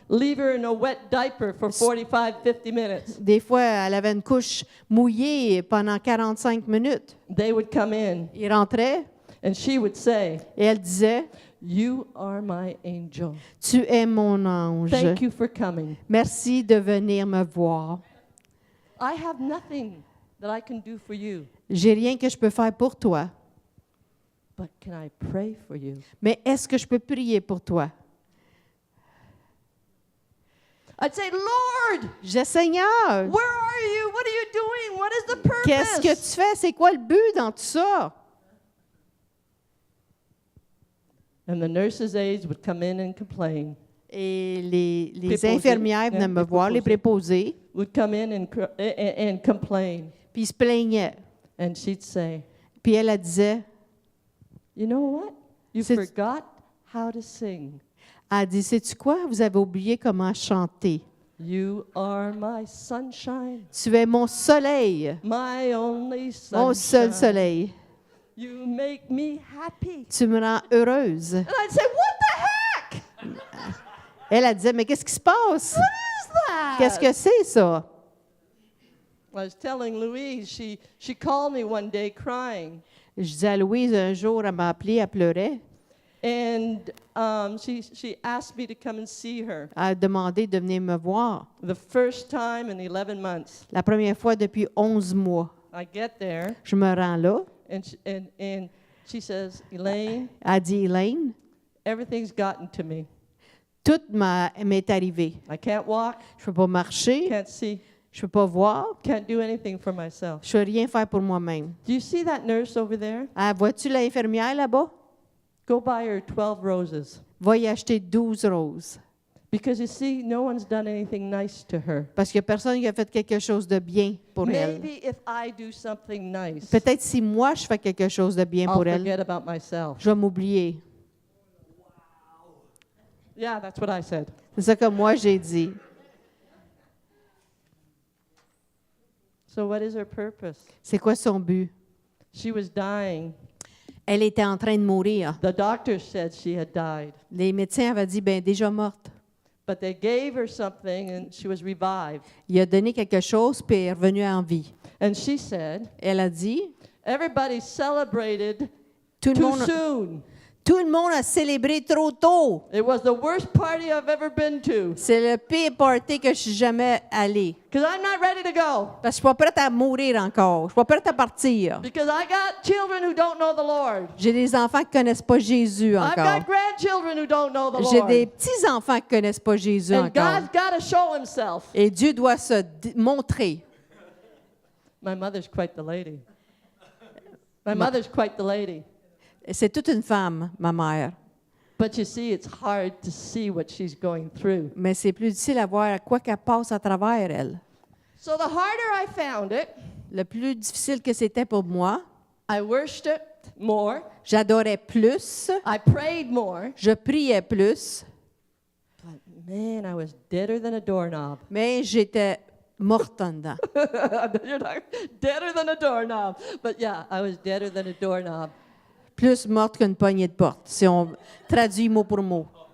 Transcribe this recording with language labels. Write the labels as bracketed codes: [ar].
[en] Leave her in a wet diaper for 45, 50 minutes. [fr] Des fois, elle avait une couche mouillée pendant 45 minutes. [en] They would come in [fr] Ils rentraient [en] and she would say, [fr] et elle disait, [en] You are my angel. [fr] « Tu es mon ange. [en] Thank you for coming. [fr] Merci de venir me voir. [en] I have nothing that I can do for you, [fr] J'ai rien que je peux faire pour toi. [en] but can I pray for you? [fr] Mais est-ce que je peux prier pour toi? » [en] I'd say, Lord, [fr] Je dis, Seigneur, [en] where are you? What are you what is the [fr] Qu'est-ce que [en] purpose? [fr] tu fais? C'est quoi le but dans tout ça? [en] And the nurses' aides would come in and complain. [fr] Et les Préposés. infirmières venaient me voir, les préposés, [en] Would come in and complain. [fr] puis ils se plaignaient. [en] And she'd say, [fr] Puis elle disait, [en] you know what? You [fr] C'est- [en] forgot how to sing. [fr] elle dit, sais-tu quoi? Vous avez oublié comment chanter. [en] You are my sunshine, [fr] Tu es mon soleil, [en] my only [fr] mon seul [en] sunshine. [fr] soleil. [en] You make me happy. [fr] Tu me rends heureuse. [en] And I'd say, what the heck? [fr] Elle disait, mais qu'est-ce qui se passe? [en] What is that? [fr] Qu'est-ce que c'est ça? [en] I was telling Louise, she called me one day crying. [fr] Je disais à Louise, un jour, elle m'a appelée, elle pleurait. [en] And she asked me to come and see her. [fr] Elle a demandé de venir me voir. [en] The first time in 11 months. [fr] La première fois depuis 11 mois. [en] I get there, [fr] Je me rends là. [en] and she says, Elaine, [fr] Elle dit, Elaine, [en] everything's gotten to me. [fr] tout m'est arrivé. [en] I can't walk, [fr] Je ne peux pas marcher, [en] can't see, [fr] je ne peux pas voir, [en] can't do anything for myself. [fr] je ne peux rien faire pour moi-même. [en] Do you see that nurse over there? [fr] Ah, vois-tu l'infirmière là-bas? [en] Go buy her 12 roses. [fr] Va y acheter 12 roses. [en] Because you see, no one's done anything nice to her. [fr] Parce qu'il n'y a personne qui a fait quelque chose de bien pour elle. [en] Maybe if I do something nice, [fr] Peut-être si moi, je fais quelque chose de bien [en] I'll [fr] pour elle, [en] forget about myself. [fr] je vais m'oublier. [en] Yeah, that's what I said. [fr] C'est ça que moi, j'ai dit. [en] So what is her purpose? [fr] C'est quoi son but? [en] She was dying. [fr] Elle était en train de mourir. [en] The doctor said she had died. [fr] Les médecins avaient dit, ben déjà morte. [en] But they gave her something and she was revived. [fr] Il a donné quelque chose, puis elle est revenue en vie. [en] And she said, [fr] Elle a dit, [en] everybody celebrated [fr] tout le [en] too [fr] monde, [en] soon. [fr] tout le monde a célébré trop tôt. [en] It was the worst party I've ever been to. [fr] C'est le pire party que je suis jamais allée. [en] Because I'm not ready to go. [fr] Parce que je suis pas prête à mourir encore. Je suis pas prête à partir. [en] Because I got children who don't know the Lord. [fr] J'ai des enfants qui connaissent pas Jésus [en] I've [fr] encore. [en] got grandchildren who don't know the [fr] J'ai [en] Lord. [fr] des petits-enfants qui connaissent pas Jésus [en] And [fr] encore. [en] God's got to show himself. [fr] Et Dieu doit se montrer. [en] My mother's quite the lady. My mother's quite the lady. [fr] C'est toute une femme, ma mère. [en] But you see, it's hard to see what she's going through. [fr] Mais c'est plus difficile à voir à quoi qu'elle passe à travers elle. [en] So the harder I found it, [fr] Le plus difficile que c'était pour moi, [en] I worshiped more, [fr] j'adorais plus, [en] I prayed more, [fr] je priais plus, [en] but man, I was deader than a doorknob. [fr] mais j'étais morte en dedans. [en] You're not deader than a doorknob. But yeah, I was deader than a doorknob. [fr] Plus morte qu'une poignée de porte, si on traduit mot pour mot.